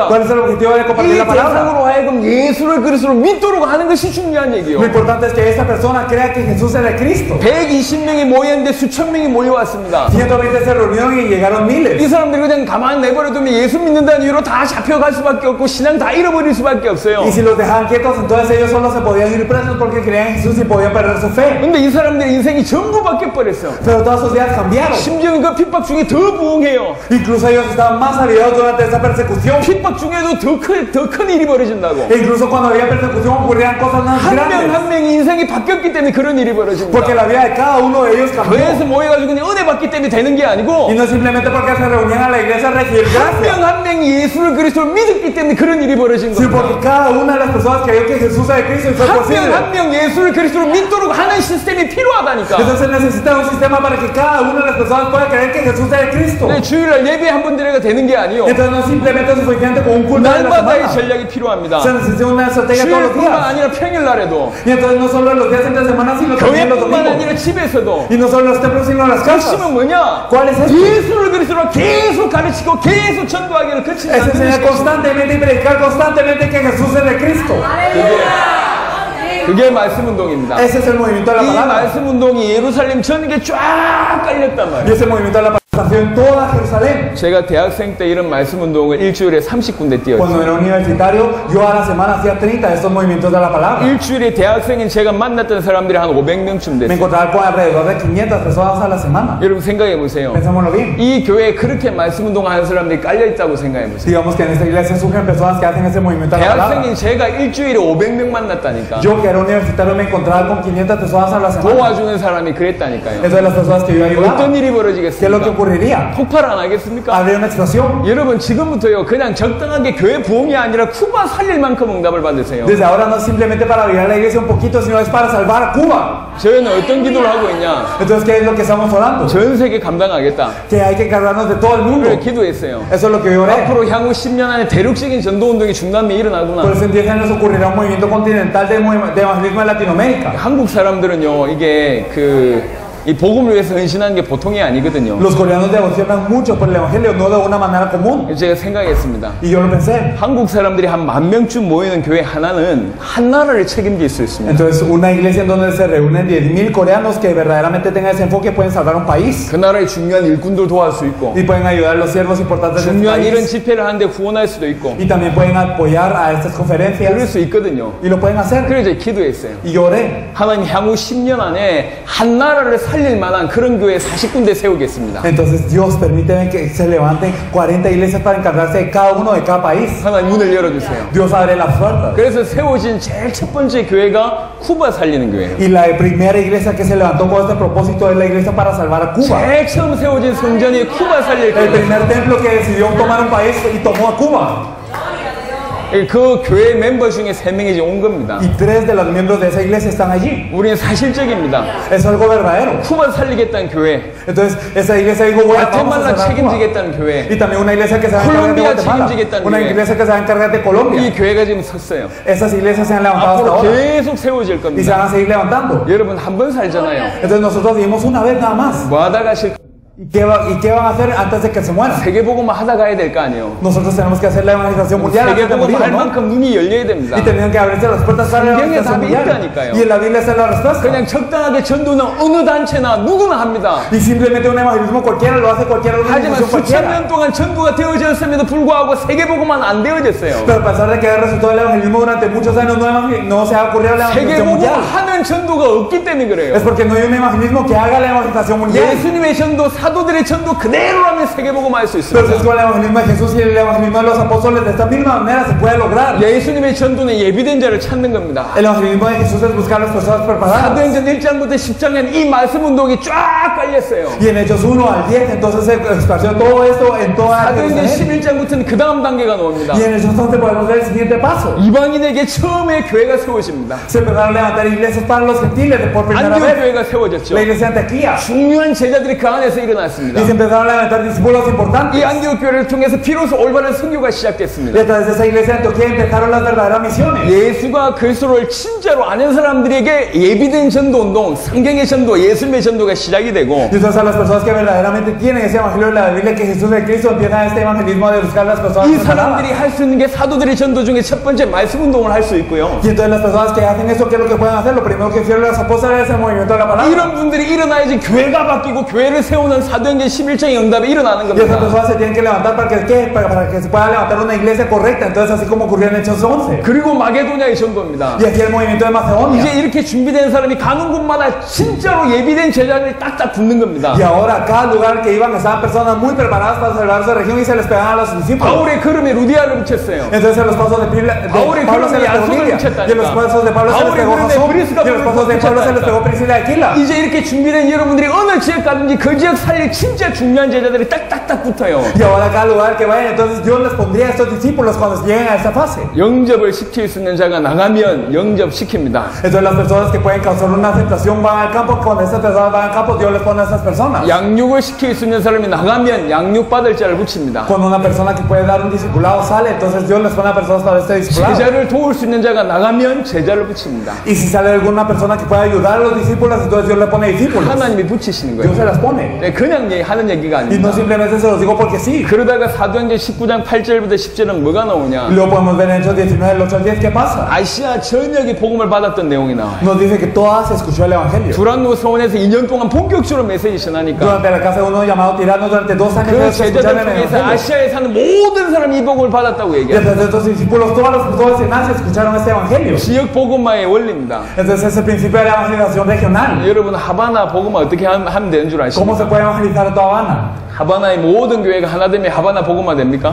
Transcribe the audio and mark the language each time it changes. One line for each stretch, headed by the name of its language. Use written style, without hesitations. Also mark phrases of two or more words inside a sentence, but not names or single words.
Spanish: ¿Cuál es el objetivo de
Korean: 이
Spanish: compartir la palabra?
Korean: 대상으로 하여금 예수를 그리스도로 믿도록 하는 것이 중요한 얘기요.
Spanish: Lo importante es que esta persona crea que Jesús es el Cristo.
Korean: 120명이 모였는데 수천 명이 모여왔습니다.
Spanish: 120 se reunieron y llegaron
Korean: 이
Spanish: miles.
Korean: 사람들이 그냥 가만히 내버려두면 예수 믿는다는 이유로 다 잡혀갈 수밖에 없고 신앙 다 잃어버릴 수밖에 없어요.
Spanish: Y si los dejaban quietos, entonces ellos solo se podían ir presos porque creían en Jesús y podían perder su fe.
Korean: 근데 이 사람들의 인생이 전부 바뀌어버렸어.
Spanish: Pero todas sus vidas cambiaron.
Korean: 심지어 그 핍박 중에 더 부흥해요.
Spanish: Incluso ellos estaban más avivados durante esa persecución.
Korean: 핍박 중에도 더 큰 일이 벌어진다고.
Spanish: E incluso cuando había persecución ocurrían cosas más
Korean: 한 명
Spanish: grandes.
Korean: 한 명이 인생이 바뀌었기 때문에 그런 일이 벌어집니다.
Spanish: Porque la vida de cada uno de ellos cambió.
Korean: 교회에서 모여가지고 그냥 은혜 받기 때문에 되는 게 아니고
Spanish: Y no simplemente porque se reunían a la iglesia a recibir
Korean: 한
Spanish: gracia.
Korean: 명 한 명이 예수를 그리스도를 믿었기 때문에 그런 일이 벌어진
Spanish: Sí,
Korean: 겁니다.
Spanish: porque cada una de las personas creyó que Jesús es el Cristo y fue
Korean: 한 명
Spanish: posible.
Korean: 한 명 예수를 그리스도로 믿도록 하는 시스템이 필요하다니까.
Spanish: Entonces necesita un sistema para que cada una de las personas pueda creer que Jesús es el Cristo.
Korean: 네, 주일날 예배 한 번 드려가 되는 게 아니요.
Spanish: Entonces no simplemente es suficiente con un culto de la
Korean: 날마다의
Spanish: semana.
Korean: 전략이 필요합니다.
Spanish: Se necesita una estrategia todos los
Korean: 주일뿐만
Spanish: días.
Korean: 아니라 평일날에도
Spanish: Y entonces no solo en los días entre semana, sino también en los
Korean: 교회뿐만
Spanish: domingos.
Korean: 아니라 집에서도
Spanish: Y no solo en los templos, sino en las casas.
Korean: 핵심은 뭐냐?
Spanish: ¿Cuál es esto?
Korean: 예수를 그리스도로 계속 가르치고 계속 전도하기를 거치지
Spanish: Es
Korean: 않는
Spanish: enseñar
Korean: 것이
Spanish: constantemente y predicar constantemente que Jesús es el Cristo.
Korean: 그게 말씀 운동입니다.
Spanish: Ese es el movimiento de la
Korean: 이
Spanish: palabra.
Korean: 말씀 운동이 예루살렘 전역에 쫙 깔렸단
Spanish: Y
Korean: 말이에요.
Spanish: ese movimiento de la palabra en toda Jerusalén.
Korean: 제가 대학생 때 이런 말씀 운동을 일주일에 30군데 뛰었어요.
Spanish: Cuando era universitario, yo a la semana hacía 30 de estos movimientos de la palabra.
Korean: 일주일에 대학생인 제가 만났던 사람들이 한 500명쯤
Spanish: Me
Korean: 됐어요.
Spanish: encontraba con alrededor de 500 personas a la semana.
Korean: 여러분 생각해 보세요.
Spanish: Pensémoslo bien.
Korean: 이 교회에 그렇게 말씀 운동하는 사람들이 깔려 있다고 생각해 보세요.
Spanish: Digamos que en esta iglesia surgen personas que hacen ese movimiento de la palabra.
Korean: 대학생인 제가 일주일에 500명 만났다니까.
Spanish: Yo que era universitario me encontraba con 500 personas a la semana.
Korean: 도와주는 사람이 그랬다니까요.
Spanish: Entonces las personas que yo ayudaba,
Korean: 어떤 일이
Spanish: ¿qué es lo que
Korean: 벌어지겠습니까?
Spanish: ocurriría?
Korean: 폭발 안 하겠습니까?
Spanish: Habría una explosión.
Korean: 여러분 지금부터요 그냥 적당하게 교회 부흥이 아니라 쿠바 살릴 만큼 응답을 받으세요.
Spanish: Desde ahora no es simplemente para avivar la iglesia un poquito, sino es para salvar a Cuba.
Korean: 저희는 어떤 기도를 하고 있냐?
Spanish: Entonces, ¿qué es lo que estamos orando?
Korean: 전 세계 감당하겠다.
Spanish: Que hay que encargarnos de todo el mundo.
Korean: 그래 기도했어요.
Spanish: Eso es lo que yo oré.
Korean: 앞으로 향후 10년 안에 대륙적인 전도 운동이 중남미에
Spanish: Por
Korean: 일어나구나.
Spanish: eso en 10 años ocurrirá un movimiento continental de evangelismo en Latinoamérica.
Korean: 한국 사람들은요 이게 이 복음을 위해서 헌신하는 게 보통이 아니거든요.
Spanish: Los coreanos devocionan mucho por el evangelio, no de una manera común.
Korean: 제가 생각했습니다.
Spanish: Y yo lo pensé.
Korean: 한국 사람들이 한 10,000명쯤 모이는 교회 하나는 한 나라를 책임질 수 있습니다.
Spanish: Entonces, una iglesia en donde se reúnen 10,000 coreanos que verdaderamente tengan ese enfoque pueden salvar un país.
Korean: 그 나라의 중요한 일꾼들 도와줄 수 있고
Spanish: Y pueden ayudar a los siervos importantes de este
Korean: 중요한 이런
Spanish: país.
Korean: 집회를 하는데 후원할 수도 있고
Spanish: Y también pueden apoyar a estas
Korean: 그럴
Spanish: conferencias.
Korean: 수 있거든요.
Spanish: Y lo pueden hacer.
Korean: 그래서 기도했어요.
Spanish: Y yo oré.
Korean: 하나님 향후 10년 안에 한 나라를 살릴 만한 그런 교회 40군데 세우겠습니다.
Spanish: Entonces Dios permíteme que se levanten 40 iglesias para encargarse de cada uno de cada país.
Korean: 하나님 문을 열어주세요.
Spanish: Dios abre las puertas.
Korean: 그래서 세워진 제일 첫 번째 교회가 쿠바 살리는 교회예요.
Spanish: Y la primera iglesia que se levantó con este propósito es la iglesia para salvar a Cuba.
Korean: 제일 처음 세워진 성전이 쿠바 살릴
Spanish: El
Korean: 교회.
Spanish: primer templo que decidió tomar un país y tomó a Cuba.
Korean: 그 교회 멤버 중에 3명이 이제 온 겁니다.
Spanish: Y 3 de los miembros de esa iglesia están allí.
Korean: 우리는 사실적입니다.
Spanish: Es algo verdadero.
Korean: 쿠바 살리겠다는 교회,
Spanish: Entonces, esa iglesia dijo, bueno, vamos a
Korean: 과테말라
Spanish: salvar Cuba.
Korean: 책임지겠다는 교회,
Spanish: Y también una iglesia que se va a encargar de Colombia Guatemala.
Korean: 책임지겠다는
Spanish: Una
Korean: 교회.
Spanish: iglesia que se va a encargar de Colombia.
Korean: 이 교회가 지금 섰어요.
Spanish: Esas iglesias se han levantado hasta
Korean: 앞으로
Spanish: ahora.
Korean: 계속 세워질
Spanish: Y se
Korean: 겁니다.
Spanish: van a seguir levantando.
Korean: 여러분 한 번 살잖아요.
Spanish: Entonces nosotros vivimos una vez nada más.
Korean: 뭐 하다 가실
Spanish: ¿Y qué van a hacer antes de que se mueran?
Korean: 세계복음만 하다 가야 될 거 아니에요.
Spanish: Nosotros tenemos que hacer la evangelización mundial antes de
Korean: 세계복음
Spanish: morir,
Korean: 할
Spanish: ¿no?
Korean: 만큼 눈이 열려야 됩니다.
Spanish: Y tenían que abrirse las puertas para la
Korean: 성경에
Spanish: evangelización
Korean: 답이
Spanish: mundial.
Korean: 있다니까요.
Spanish: Y en la Biblia está la respuesta.
Korean: 그냥 적당하게 전도는 어느 단체나 누구나 합니다.
Spanish: Y simplemente un evangelismo cualquiera lo hace cualquier
Korean: 하지만
Spanish: organización
Korean: 수천
Spanish: cualquiera.
Korean: 년 동안 전도가 되어졌음에도 불구하고 세계복음만 안 되어졌어요.
Spanish: Pero a pesar de que ha resultado el evangelismo durante muchos años, no se ha ocurrido la evangelización
Korean: 세계복음
Spanish: mundial.
Korean: 하는 전도가 없기 때문에 그래요.
Spanish: Es porque no hay un evangelismo que haga la evangelización mundial.
Korean: 예수님의 전도, 사도들의 전도 그대로라면 세계복음 할 수
Spanish: Pero si es
Korean: 있습니다.
Spanish: con el evangelismo de Jesús y el evangelismo de los apóstoles, de esta misma manera se puede lograr.
Korean: 예수님의 전도는 예비된 자를 찾는 겁니다.
Spanish: El evangelismo de Jesús es buscar a las personas preparadas.
Korean: 사도행전 1장부터 10장에는 이 말씀 운동이 쫙 깔렸어요.
Spanish: Y en Hechos 1 al 10, entonces se esparció todo esto en toda
Korean: 사도행전
Spanish: Jerusalén.
Korean: 11장부터는 그 다음 단계가 나옵니다.
Spanish: Y en Hechos 11 podemos ver el siguiente paso.
Korean: 이방인에게 처음에 교회가 세워집니다.
Spanish: Se empezaron a levantar iglesias para los gentiles por primera
Korean: 안디옥
Spanish: vez.
Korean: 교회가 세워졌죠.
Spanish: La iglesia de Antioquía.
Korean: 중요한 제자들이 그 안에서 일어났습니다.
Spanish: Y se empezaron a levantar discípulos
Korean: 이
Spanish: importantes.
Korean: 안디옥 교회를 통해서 비로소 올바른 선교가
Spanish: Y
Korean: 시작됐습니다.
Spanish: a través de esa iglesia de Antioquía empezaron las verdaderas misiones.
Korean: 예수가 그리스도를 진짜로 아는 사람들에게 예비된 전도 운동, 성경의 전도, 예수님의 전도가 시작이 되고
Spanish: Y entonces a las personas que verdaderamente tienen ese evangelio de la Biblia, que Jesús es Cristo, empiezan este evangelismo de buscar a las personas
Korean: 이
Spanish: preparadas.
Korean: 사람들이 할 수 있는 게 사도들의 전도 중에 첫 번째 말씀 운동을 할 수 있고요.
Spanish: Y entonces las personas que hacen eso, ¿qué es lo que pueden hacer? Lo primero que hicieron los apóstoles es el movimiento de la palabra.
Korean: 이런 분들이 일어나야지 교회가 바뀌고 교회를 세우는 사도행전 11장의 응답이 일어나는
Spanish: Y esas
Korean: 겁니다.
Spanish: personas se tienen que levantar para que, ¿qué? Para que se pueda levantar una iglesia correcta. Entonces así como ocurrió en Hechos 11.
Korean: 그리고 마게도냐의 전도입니다.
Spanish: Y aquí el movimiento de Macedonia.
Korean: 이제 이렇게 준비된 사람이 가는 곳마다 진짜로 예비된 제자를 딱딱 붙는 겁니다.
Spanish: Y ahora a cada lugar que iban estaban personas muy preparadas para salvar su región y se les pegaban a los discípulos.
Korean: 바울의 걸음에 루디아를 붙였어요.
Spanish: Entonces en los pasos de
Korean: 바울의
Spanish: Pablo se
Korean: 걸음에
Spanish: les pegó
Korean: 야손을
Spanish: Lidia.
Korean: 붙였다니까.
Spanish: Y en los pasos de Pablo se les
Korean: 바울의
Spanish: pegó
Korean: 걸음에
Spanish: Jasón.
Korean: 브리스가
Spanish: Y en los pasos de Pablo se les pegó Priscila y Aquila.
Korean: 이제 이렇게 준비된 여러분들이 어느 지역 가든지 그 지역 살릴 진짜 중요한 제자들이 딱딱딱 붙어요.
Spanish: Y ahora a cada lugar que vayan, entonces Dios les pondría a estos discípulos cuando lleguen a esa fase.
Korean: 영접을 시킬 수 있는 자가 나가면 영접시킵니다.
Spanish: Entonces las personas que pueden causar una aceptación van al campo. Cuando estas personas van al campo, Dios les pone a esas personas.
Korean: 양육을 시킬 수 있는 사람이 나가면 양육받을 자를 붙입니다.
Spanish: Cuando una persona que puede dar un discipulado sale, entonces Dios les pone a personas para este discipulado.
Korean: 제자를 도울 수 있는 자가 나가면 제자를 붙입니다.
Spanish: Y si sale alguna persona que pueda ayudar a los discípulos, entonces Dios le pone discípulos.
Korean: 하나님이 붙이시는
Spanish: Dios se
Korean: 거예요.
Spanish: las pone.
Korean: 네, 그냥 하는 얘기가
Spanish: Y no
Korean: 아닙니다.
Spanish: simplemente se los digo porque sí.
Korean: 그러다가 사도행전 19장 8절부터 10절은 뭐가
Spanish: Y
Korean: 나오냐?
Spanish: luego podemos ver en Hechos 19, del 8 al 10, ¿qué pasa?
Korean: 아시아 전역이 복음을 받았던 내용이 나와요.
Spanish: Nos dice que todas se escuchó el evangelio.
Korean: 두란노 서원에서 2년 동안 본격적으로 메시지 전하니까
Spanish: Durante la casa de uno llamado Tirano, durante 2 años
Korean: 그
Spanish: se
Korean: 제자들
Spanish: escucharon el
Korean: 통해서
Spanish: evangelio.
Korean: 아시아에 사는 모든 사람이 이 복음을 받았다고
Spanish: Y
Korean: 얘기해요.
Spanish: entonces estos discípulos, todas en Asia escucharon este evangelio.
Korean: 지역 복음화의 원리입니다.
Spanish: Entonces es el principio de la evangelización regional.
Korean: 여러분 하바나 복음화 어떻게 하면 되는 줄
Spanish: ¿Cómo se
Korean: 아십니까?
Spanish: puede evangelizar a toda Habana?
Korean: 하바나의 모든 교회가 하나 되면 하바나 복음화 됩니까?